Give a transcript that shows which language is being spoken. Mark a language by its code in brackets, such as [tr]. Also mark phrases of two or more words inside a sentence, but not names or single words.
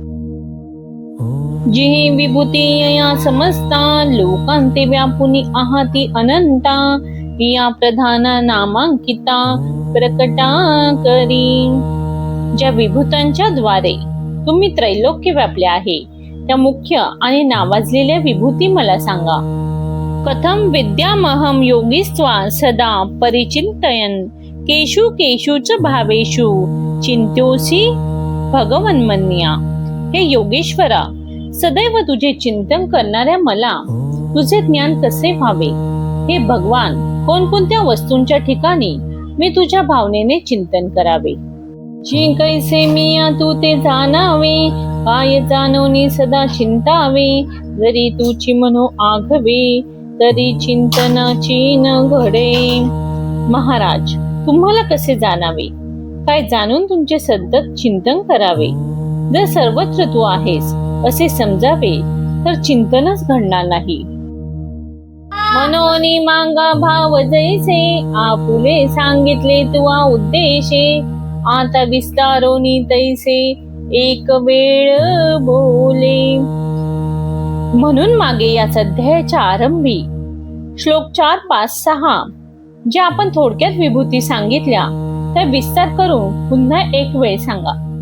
[mr] जी विभूती या समजता, लोकांते व्यापुनी आहाती अनंता. या प्रधान नामांकिता प्रकटा करी. ज्या विभूतांच्या द्वारे तुम्ही त्रैलोक्य व्यापले आहे, त्या मुख्य आणि नावाजलेल्या विभूती मला सांगा. [sa] कथम विद्यामहम योगीस्त्वा सदा परिचिंतयन्, केषु केषुच भावेषु चिंत्योसी भगवन्मन्या. [mr] हे योगेश्वरा, सदैव तुझे चिंतन करणाऱ्या मला तुझे ज्ञान कसे व्हावे? हे भगवान, कोणकोणत्या वस्तूंच्या ठिकाणी मी तुझ्या भावनेने चिंतन करावे? जी कैसे मिया तू ते जाणावे, काय जाणवणी सदा चिंतावे. जरी तुची मनो आघवे, तरी चिंतनाची न घडे. महाराज, तुम्हाला कसे जाणावे? काय जाणून तुमचे सतत चिंतन करावे? जर सर्वत्र तू आहेस असे समजावे तर चिंतनच घडणार नाही. मनोनी मांगा भाव जैसे, आपुले सांगितले तुवा उद्देशे. आता विस्तारोनी तैसे एक वेळ बोले. म्हणून मागे या अध्यायाच्या आरंभी श्लोक 4, 5, 6 ज्या आपण थोडक्यात विभूती सांगितल्या त्या विस्तार करून पुन्हा एक वेळ सांगा.